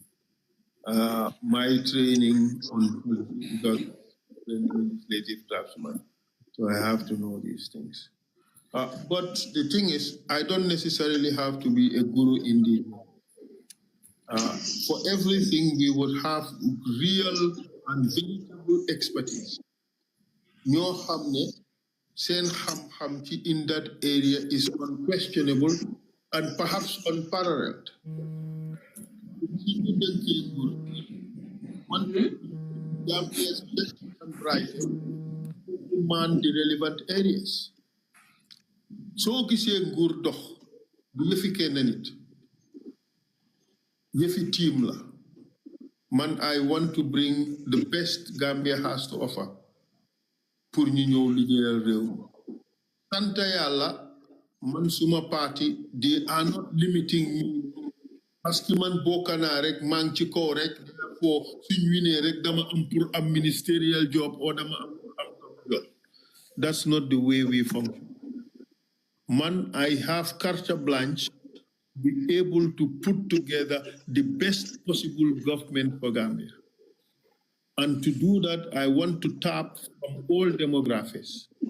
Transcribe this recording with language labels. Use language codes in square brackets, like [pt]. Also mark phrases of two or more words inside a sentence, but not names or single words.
[en] My training on legislative draftsman, so I have to know these things. But the thing is, I don't necessarily have to be a guru in the for everything, we would have real and veritable expertise. [wo] Ñoo xam ne seen xam-xam [en] in that area is unquestionable and perhaps unparalleled. One Gambia's best and brightest demand the relevant areas. [wo] So gisee nguur dox du yëfi kenn nit yëfi team la. Man, [en] I want to bring the best Gambia has to offer [wo] pour ñu ñëw liggéeyal réew. Santa Yàlla, man suma [en] party, they are not limiting me. [wo] Parce que man bokk naa rek maa ngi ci kaw rek foo suñ winee rek dama am pour am [en] ministerial job [wo] or dama am pour am job. [en] That's not the way we function. Man, I have [fr] carte blanche, [en] be able to put together the best possible government for Gambia. And to do that, I want to tap from all demographics.